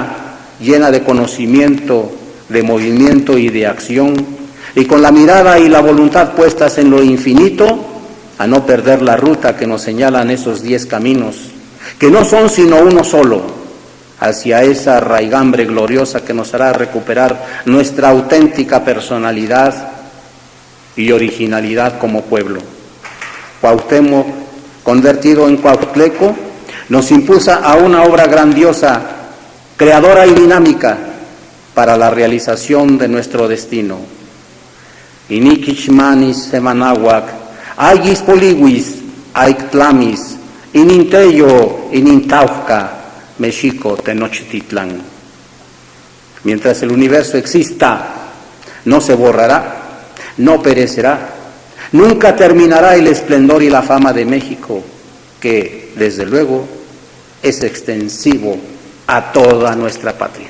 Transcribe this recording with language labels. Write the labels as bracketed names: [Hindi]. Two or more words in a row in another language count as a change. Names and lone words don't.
[Spanish] llena de conocimiento, de movimiento y de acción, y con la mirada y la voluntad puestas en lo infinito, a no perder la ruta que nos señalan esos 10 caminos, que no son sino uno solo, hacia esa raigambre gloriosa que nos hará recuperar nuestra auténtica personalidad y originalidad como pueblo. Cuauhtémoc, convertido en Cuautleco, nos impulsa a una obra grandiosa, creadora y dinámica para la realización de nuestro destino. [Nahuatl languages] Iniquichmanis semanahuac, ayis poliwis, aiktlamis, ininteyo, inintauhca, Mexico, Tenochtitlan. [Spanish] Mientras el universo exista, no se borrará, no perecerá, nunca terminará el esplendor y la fama de México, que, desde luego, es extensivo a toda nuestra patria.